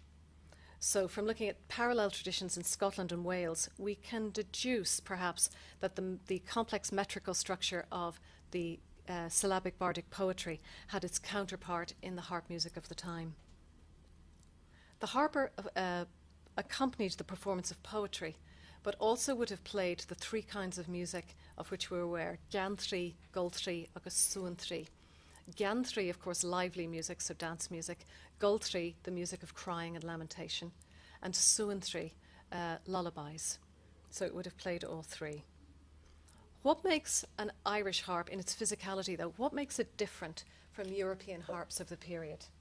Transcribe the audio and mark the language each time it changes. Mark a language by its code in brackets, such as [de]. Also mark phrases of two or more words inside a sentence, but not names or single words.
[en] So from looking at parallel traditions in Scotland and Wales, we can deduce perhaps that the complex metrical structure of the syllabic bardic poetry had its counterpart in the harp music of the time. The harper accompanied the performance of poetry, but also would have played the 3 kinds of music of which we're aware: gantry, gultry, agus suantry. Gantry, of course, lively music, so dance music; gultry, the music of crying and lamentation; and suantry, lullabies. So it would have played all 3. What makes an Irish harp in its physicality, though? What makes it different from European harps of the period?